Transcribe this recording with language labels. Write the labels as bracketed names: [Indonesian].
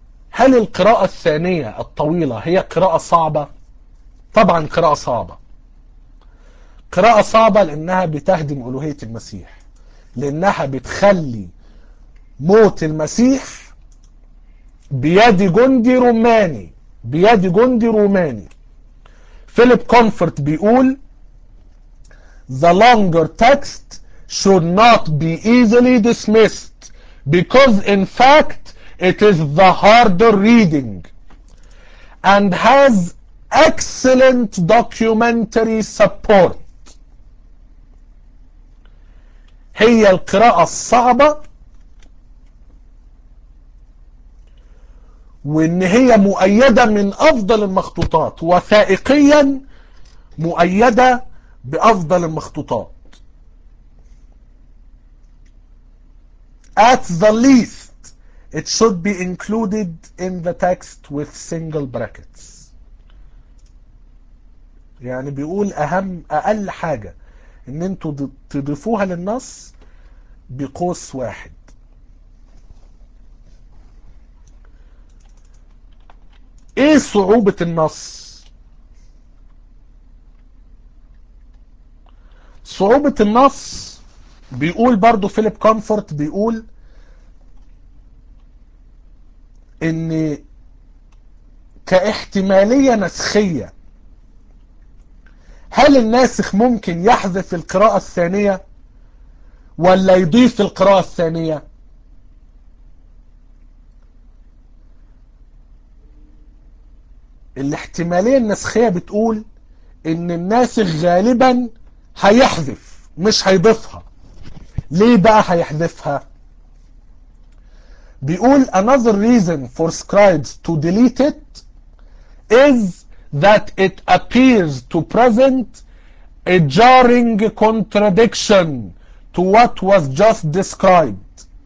[Arabic] هل القراءة الثانية الطويلة هي قراءة صعبة؟ طبعا قراءة صعبة، قراءة صعبة لأنها بتهدم ألوهية المسيح، لأنها بتخلي موت المسيح بيد جندي روماني، بيد جندي روماني. فيليب كونفورت بيقول [English] The longer text should not be easily dismissed because in fact it is the harder reading and has excellent documentary support. [Arabic] هي القراءة الصعبة، وان هي مؤيدة من افضل المخطوطات، وثائقيا مؤيدة بافضل المخطوطات. [English] At the least it should be included in the text with single brackets. [Arabic] يعني بيقول اهم اقل حاجة ان انتوا تضيفوها للنص بقوس واحد. ايه صعوبة النص؟ صعوبة النص بيقول برضو فيليب كونفورت، بيقول ان كاحتمالية نسخية، هل الناسخ ممكن يحذف القراءة الثانية ولا يضيف القراءة الثانية؟ الاحتمالية النسخية بتقول ان الناسخ غالبا هيحذف مش هيضيفها. ليه بقى هيحذفها؟ بيقول [English] another reason for scribes to delete it is that it appears to present a jarring contradiction to what was just described.